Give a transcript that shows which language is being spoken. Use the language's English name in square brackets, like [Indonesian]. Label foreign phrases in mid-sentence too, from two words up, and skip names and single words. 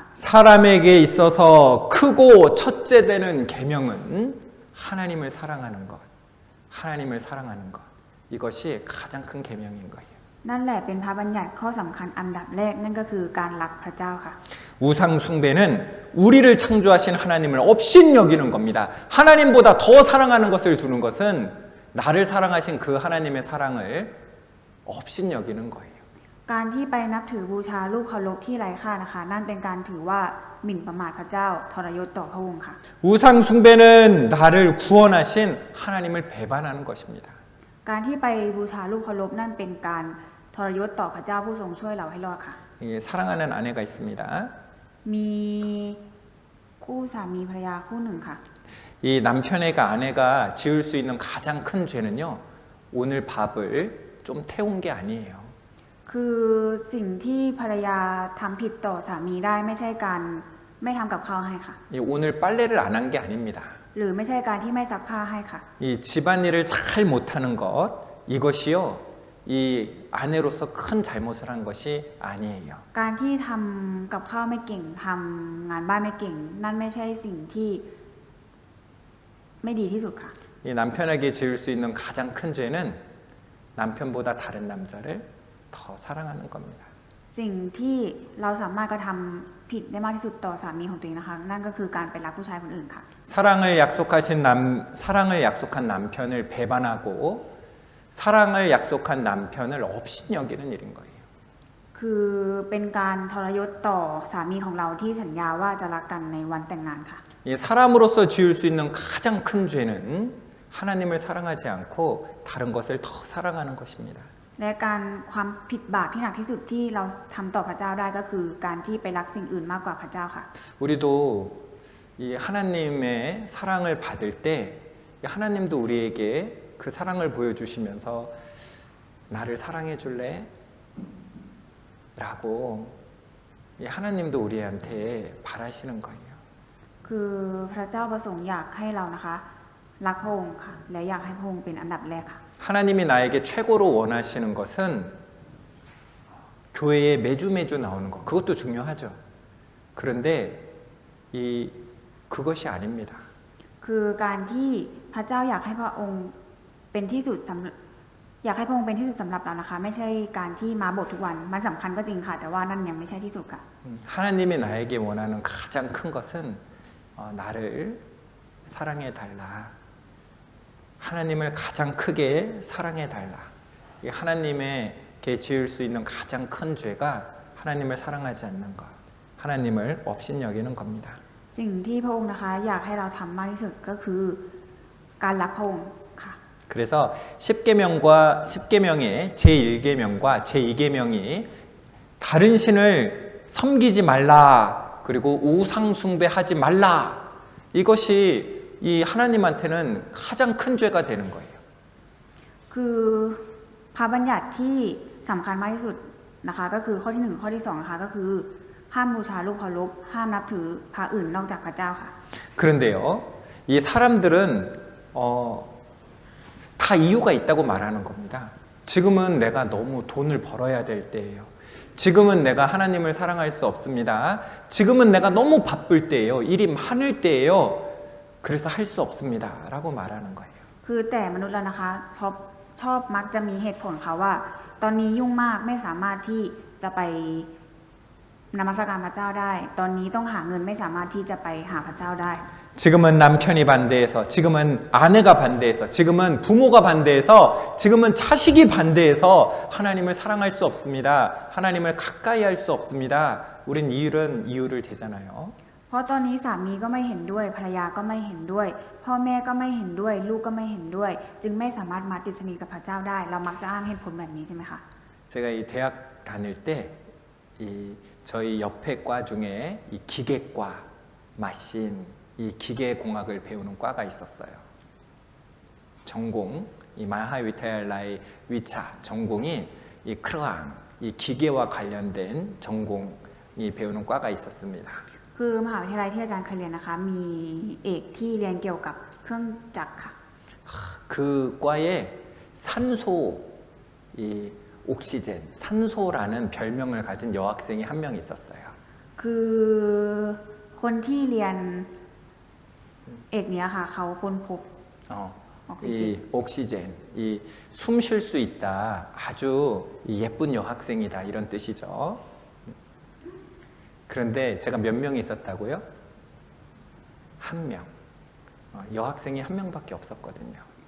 [Korean] 사람에게 있어서 크고 첫째 되는 계명은 하나님을 사랑하는 것, 하나님을 사랑하는 것. 이것이 가장 큰 계명인 거예요. [Thai] นั่นแหละเป็นพระบัญญัติข้อสำคัญอันดับแรกนั่นก็คือการรักพระเจ้าค่ะ [Korean] 우상 숭배는 우리를 창조하신 하나님을 업신 여기는 겁니다. 하나님보다 더 사랑하는 것을 두는 것은 나를 사랑하신 그 하나님의 사랑을 업신 여기는 거예요. [Thai] การที่ไปนับถือบูชารูปเคารพที่ไร้ค่านะคะนั่นเป็นการถือว่าหมิ่นประมาทพระเจ้าทรยศต่อพระองค์ค่ะ [Korean] 우상 숭배는 나를 구원하신 하나님을 배반하는 것입니다. [Thai] การที่ไปบูชารูปเคารพนั่นเป็นการทรยศต่อพระเจ้าผู้ทรงช่วยเราให้รอดค่ะ [Korean] 사랑하는 아내가 있습니다. [Thai] มีคู่สามีภรรยาคู่หนึ่งค่ะ [Korean] 이 남편에게 아내가 지을 수 있는 가장 큰 죄는요, 오늘 밥을 좀 태운 게 아니에요. [Thai] คือสิ่งที่ภรรยาทำผิดต่อสามีได้ไม่ใช่การไม่ทำกับข้าวให้ค่ะ [Korean] 오늘 빨래를 안 한 게 아닙니다. [Thai] หรือไม่ใช่การที่ไม่ซักผ้าให้ค่ะ [Korean] 이 집안일을 잘 못하는 것, 이것이요, 이 아내로서 큰 잘못을 한 것이 아니에요. [Thai] การที่ทำกับข้าวไม่เก่งทำงานบ้านไม่เก่ง นั่นไม่ใช่สิ่งที่ไม่ดีที่สุดค่ะ [Korean] 이 남편에게 지을 수 있는 가장 큰 죄는 남편보다 다른 남자를 더 사랑하는 겁니다. [Thai] สิ่งที่เราสามารถกระทำผิดได้มากที่สุดต่อสามีของตัวเองนะคะ นั่นก็คือการไปรักผู้ชายคนอื่นค่ะ [Korean] 사랑을 약속한 남편을 배반하고 사랑을 약속한 남편을 업신 여기는 일인 거예요. [Thai] คือเป็นการทรยศต่อสามีของเราที่สัญญาว่าจะรักกันในวันแต่งงานค่ะ [Korean] 이 사람으로서 지을 수 있는 가장 큰 죄는 하나님을 사랑하지 않고 다른 것을 더 사랑하는 것입니다. [Thai] และการความผิดบาปที่หนักที่สุดที่เราทำต่อพระเจ้าได้ก็คือการที่ไปรักสิ่งอื่นมากกว่าพระเจ้าค่ะ [Korean] 우리도 이 하나님의 사랑을 받을 때 하나님도 우리에게 그 사랑을 보여주시면서 나를 사랑해 줄래? 라고 하나님도 우리한테 바라시는 거예요. [Thai] คือพระเจ้าประสงค์อยากให้เรานะคะรักพระองค์ค่ะและอยากให้พระองค์เป็นอันดับแรกค่ะ [Korean] 하나님이 나에게 최고로 원하시는 것은 교회에 매주 나오는 것, 그것도 중요하죠. 그런데 그것이 아닙니다. [Thai] คือการที่พระเจ้าอยากให้พระองค์เป็นที่สุดอยากให้พระองค์เป็นที่สุดสำหรับเรานะคะ ไม่ใช่การที่มาโบสถ์ทุกวันมันสำคัญก็จริงค่ะ แต่ว่านั่นยังไม่ใช่ที่สุดค่ะ [Korean] 하나님이 나에게 원하는 가장 큰 것은 나를 사랑해 달라. 하나님을 가장 크게 사랑해 달라. 하나님에게 지을 수 있는 가장 큰 죄가 하나님을 사랑하지 않는 것, 하나님을 업신 여기는 겁니다. [Thai] สิ่งที่พระองค์นะคะอยากให้เราทำมากที่สุดก็คือการรักพระองค์ค่ะ [Korean] 그래서 10계명의 제1계명과 제2계명이 다른 신을 섬기지 말라, 그리고 우상 숭배하지 말라. 이것이 이 하나님한테는 가장 큰 죄가 되는 거예요. [Thai] คือพระบัญญัติที่สำคัญมากที่สุดนะคะก็คือข้อที่1ข้อที่2นะคะก็คือห้ามบูชารูปเคารพห้ามนับถือพระอื่นนอกจากพระเจ้าค่ะ [Korean] 그런데요, 이 사람들은 다 이유가 있다고 말하는 겁니다. 지금은 내가 너무 돈을 벌어야 될 때예요. 지금은 내가 하나님을 사랑할 수 없습니다. 지금은 내가 너무 바쁠 때예요. 일이 많을 때예요. 그래서 할 수 없습니다. 라고 말하는 거예요. [Thai] คือแต่มนุษย์เรานะคะชอบมักจะมีเหตุผลค่ะว่า ตอนนี้ยุ่งมากไม่สามารถที่จะไปนมัสการพระเจ้าได้ ตอนนี้ต้องหาเงินไม่สามารถที่จะไปหาพระเจ้าได้ [Korean] 지금은 남편이 반대해서, 지금은 아내가 반대해서, 지금은 부모가 반대해서, 지금은 자식이 반대해서 하나님을 사랑할 수 없습니다. 하나님을 가까이 할 수 없습니다. 우린 이유를 대잖아요. [Thai] เพราะตอนนี้สามีก็ไม่เห็นด้วยภรรยาก็ไม่เห็นด้วย พ่อแม่ก็ไม่เห็นด้วย ลูกก็ไม่เห็นด้วย จึงไม่สามารถมาติดสนิทกับพระเจ้าได้ เรามักจะอ้างเหตุผลแบบนี้ใช่ไหมคะ [Korean] 제가 이 대학 다닐 때 이 저희 옆에 과 중에 이 기계과 마신 이 기계공학을 배우는 과가 있었어요. 전공 이 마하위타얄라의 위차 전공이 이 크랑 이 기계와 관련된 전공이 배우는 과가 있었습니다. [Thai] คือมหาวิทยาลัยที่อาจารย์เคยเรียนนะคะ มีเอกที่เรียนเกี่ยวกับเครื่องจักรค่ะ [Korean] 그 과에 산소 이 옥시젠 산소라는 별명을 가진 여학생이 한 명 있었어요. [Thai] คือคนที่เรียนเอกเนี้ยค่ะ เขาค้นพบ [Korean] 이 옥시젠 이 숨 쉴 수 있다 아주 예쁜 여학생이다 이런 뜻이죠. 그런데 제가 몇 명이 있었다고요? 한 명. 여학생이 한 명밖에 없었거든요.